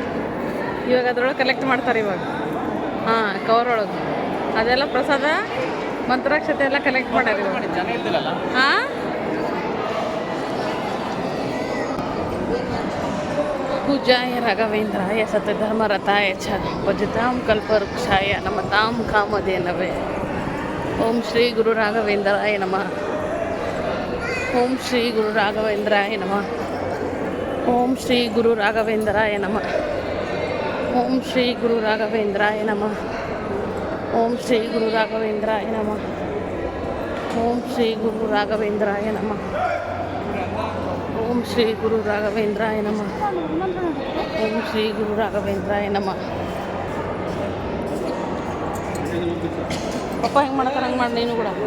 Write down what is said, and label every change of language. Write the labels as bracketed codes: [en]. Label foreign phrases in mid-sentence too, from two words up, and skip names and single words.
[kn] ಇವಾಗ ಅದ್ರೊಳಗೆ ಕಲೆಕ್ಟ್ ಮಾಡ್ತಾರೆ ಇವಾಗ. ಹಾಂ, ಕವರ್ ಒಳಗೆ ಅದೆಲ್ಲ ಪ್ರಸಾದ ಮಂತ್ರಾಕ್ಷತೆ ಎಲ್ಲ ಕಲೆಕ್ಟ್ ಮಾಡ್ಯಾರ ಜನ ಇದ್ದಿಲ್ಲಲ್ಲ. [sa] ಹಾ पूजाय राघवेन्द्राय सत्यधर्मरताय च भजतां कल्पवृक्षाय नमतां कामधेनवे ओम श्री गुरु राघवेन्द्राय नमः ओम श्री गुरु राघवेन्द्राय नमः ओम श्री गुरु राघवेन्द्राय नमः ओम श्री गुरु राघवेन्द्राय नमः ओम श्री गुरु राघवेन्द्राय नमः ओम श्री गुरु राघवेन्द्राय नमः ओम श्री गुरु राघवेन्द्राय नमः ओम श्री गुरु राघवेन्द्राय नमः [kn] ಪಪ್ಪ ಹೆಂಗೆ ಮಾಡ್ತಾರೆ ಹಂಗೆ ಮಾಡಿ ನೀನು ಕೂಡ